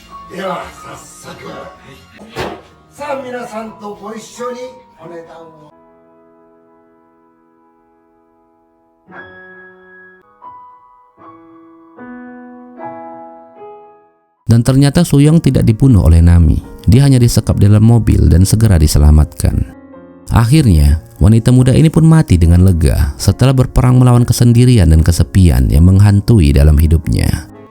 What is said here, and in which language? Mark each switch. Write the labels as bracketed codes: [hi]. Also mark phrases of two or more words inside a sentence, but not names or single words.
[ja] では早速さあ皆さんとご一緒にお値段を。 [id] Dan ternyata Suyong tidak dibunuh oleh Nami. Dia hanya disekap dalam mobil dan segera diselamatkan. Akhirnya, wanita muda ini pun mati dengan lega setelah berperang melawan kesendirian dan kesepian yang menghantui dalam hidupnya.